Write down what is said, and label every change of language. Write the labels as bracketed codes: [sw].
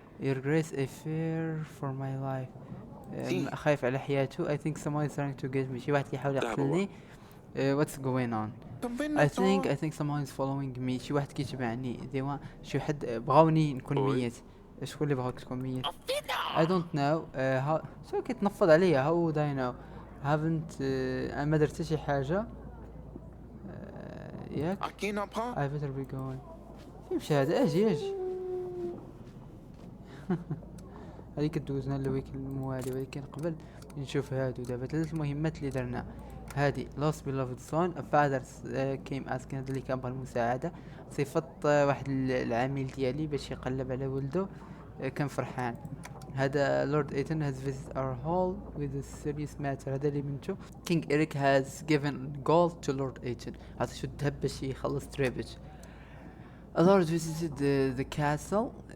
[en] Your grace I fear for my life. [ar] خايف على حياته. [en] I think someone is trying to get me. [ar] شي واحد كيحاول يقتلني. [en] What's going on? I think someone is following me. [ar] شي واحد كيتبعني. شي واحد بغاوني نكون ميت. شكون اللي بغاك تكون ميت؟ [en] I don't know. [ar] شو كيتنفض عليا. [en] How would I know? [ar] haven't انا ما درت شي حاجة. [en] ياك I better be going. [ar] فين مشى هذا؟ اجي هذيك كدوزنا للويك الموالي. ولكن قبل نشوف هادو دابا 3 المهمات اللي درنا. [en] هادي lost beloved son. a father came asking. [ar] هذا اللي كان بغى المساعدة. صفت واحد العامل ديالي باش يقلب على ولده. كان فرحان. [en] هذا Lord Eaton has visited our hall with a serious matter. [ar] هذا اللي بنتو. [en] King Eric has given gold to Lord Eaton. [ar] عطيتو الذهب باش يخلص تريبت. [en] A lord visited the castle.